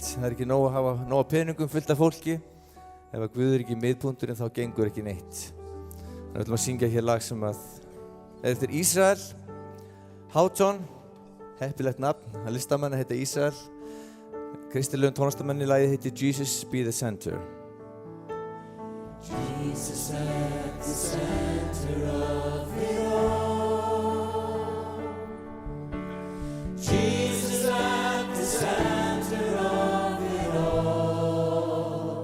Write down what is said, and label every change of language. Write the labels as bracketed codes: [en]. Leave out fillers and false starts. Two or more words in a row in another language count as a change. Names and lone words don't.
[is] Það er ekki nóg að hafa nóg af peningum fullt af fólki. Ef að Guð er ekki í miðpunkturinn þá gengur ekki neitt. Við ætlum að syngja hér lag sem að er eftir Ísrael Houghton, heppilegt nafn, að listamanni heita Ísrael. Kristilegum tónlistarmanni lagið heitir Jesus Be the Center. [en] Jesus at the center of it all. Jesus at the center of it all.